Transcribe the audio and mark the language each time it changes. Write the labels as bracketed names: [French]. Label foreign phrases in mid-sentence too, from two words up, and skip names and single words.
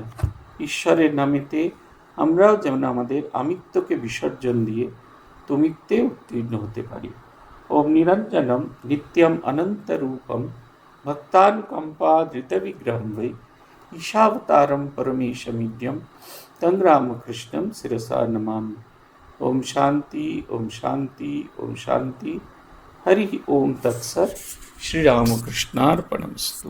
[Bangla] ঈশ্বরের নামেতে আমরাও যেন আমাদের আমিত্বকে বিসর্জন দিয়ে তুমিত্বে উত্তীর্ণ হতে পারি। [Sanskrit] ওম নিরঞ্জনম নিত্যম অনন্তরূপম ভক্তানুকম্পাধৃতবিগ্রহম বৈ ঈশাবতারম পরমেশমিদ্যম তং রামকৃষ্ণম শিরসা নমামি। ওম শান্তি, ওম শান্তি, ওম শান্তি। हरि ओम तत्सत्। श्री रामकृष्णार्पणमस्तु।